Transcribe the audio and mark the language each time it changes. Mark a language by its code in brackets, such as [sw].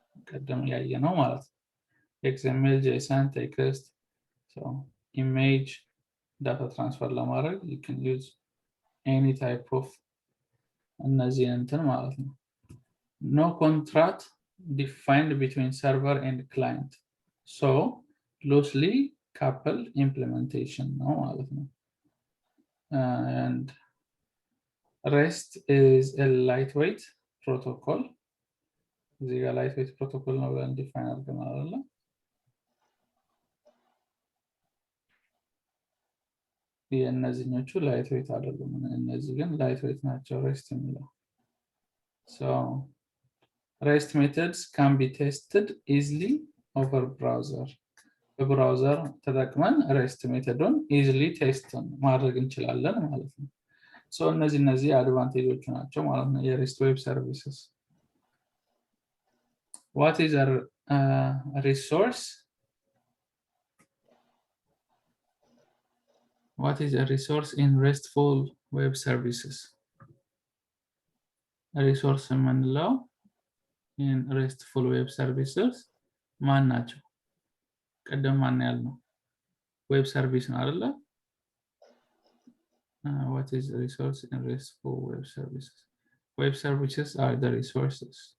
[am] ቀደም ያየነው ማለት ነው። [en] XML, JSON, text, so image data transfer [am] ለማድረግ [en] you can use any type of [am] እነዚህ እንትን ማለት ነው። [en] No contract defined between server and client, so loosely coupled implementation [am] ነው ማለት ነው. [en] And REST is a lightweight protocol. [am] እዚህ ጋር lightweight protocol ነው ብለን define አድርገናል አይደል? የእነዚህኞቹ [en] lightweight [am] አይደሉም፣ እነዚህ ግን [en] lightweight [am] ናቸው REST የሚለው። [en] So REST methods can be tested easily over browser. [am] በብራውዘር ተጠቅመን REST ሜተዱን easily test ማድረግ እንችላለን ማለት ነው። So እነዚህ አድቫንቴጆቹ ናቸው ማለት ነው የREST web services. [en] What is a resource? What is a resource in RESTful web services? A resource [am] የምንለው [en] in RESTful web services [am] ማን ናቸው? ቀደም ማን ያልነው web service ነው አይደለ? [en] What is a resource in RESTful web services? Web services are the resources.